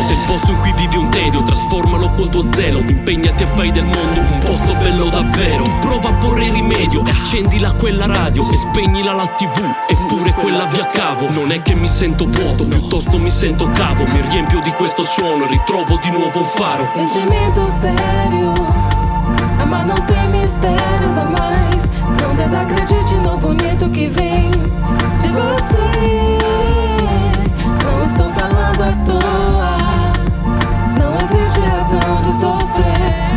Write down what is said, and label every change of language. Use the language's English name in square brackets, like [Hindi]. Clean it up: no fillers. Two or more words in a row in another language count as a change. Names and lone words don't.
[Italian] Se il posto in cui vivi un tedio, trasformalo col tuo zelo. Impegnati a fai del mondo un posto bello davvero. Prova a porre rimedio e accendila quella radio e spegnila la TV, eppure quella via cavo. Non è che mi sento vuoto, piuttosto mi sento cavo. Mi riempio di questo suono e ritrovo di nuovo un faro. [Portuguese] Sentimento sério. Amar não tem mistérios a mais. Não desacredite no bonito que vem de você. Não estou falando à toa. Não existe razão de sofrer.